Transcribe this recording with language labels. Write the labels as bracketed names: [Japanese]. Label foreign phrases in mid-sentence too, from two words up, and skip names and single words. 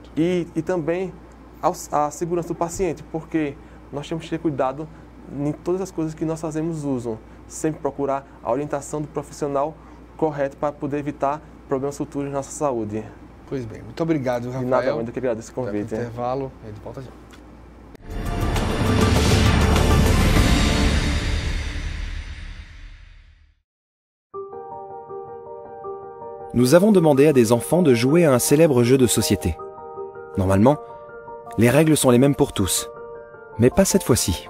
[Portuguese] E também a segurança do paciente, porque nós temos que ter cuidado em todas as coisas que nós fazemos uso. Sempre procurar a orientação do profissional correto para poder evitar problemas futuros na nossa saúde. Pois bem, muito obrigado, Rafael. De nada, eu que agradeço o convite. Intervalo, a gente volta já. [French] Nous avons demandé à des enfants de jouer à un célèbre jeu de société. Normalement, les règles sont les mêmes pour tous, mais pas cette fois-ci.